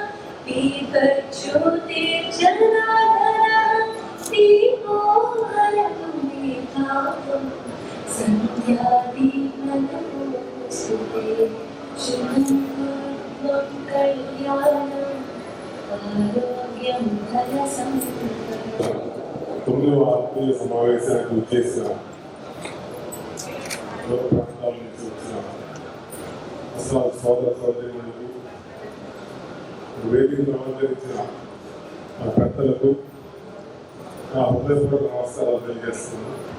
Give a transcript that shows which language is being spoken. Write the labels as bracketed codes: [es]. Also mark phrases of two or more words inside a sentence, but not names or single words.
[sa] दीपज्योतिर्जनार्दन दीपो हरतु मे तापम् सन्ध्यादीपनमोस्तुते शुभं कुर्वं कल्याणम् आरोग्यं धनसम्पदम्. [te] 9వ ఆత్మీయ సమావేశానికి వచ్చేసిన దూర ప్రాంతాల నుంచి వచ్చిన అసలు సోదర సోదరులకు వేదికను అలంకరించిన ఆ పెద్దలకు నా హృదయపూర్వక నమస్కారాలు తెలియజేస్తున్నాను.